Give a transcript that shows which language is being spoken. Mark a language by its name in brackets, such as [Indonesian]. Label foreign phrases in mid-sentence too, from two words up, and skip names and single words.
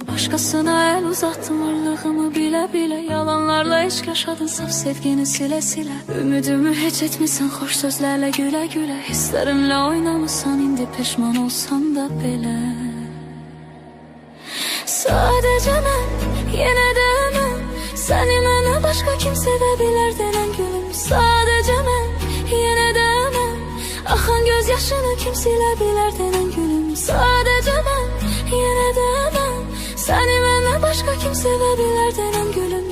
[Turkish] Başkasına el uzattın varlığımı bile bile. Yalanlarla eşk yaşadın saf sevgini sile sile. Ümidimi hiç etmişsen hoş sözlerle güle güle. Hislerimle oynamışsan indi peşman olsam da bile. Sadece ben yine de [Azerbaijani] mən seni məndən başqa kim sevə bilər denən gülüm. Sadece mən [Turkish] yine de [Azerbaijani] mən axan göz yaşını kim silə bilər denən gülüm. Sadece mən [Turkish] yine de [Azerbaijani] mən seni məndən başqa kim sevə bilər denən gülüm.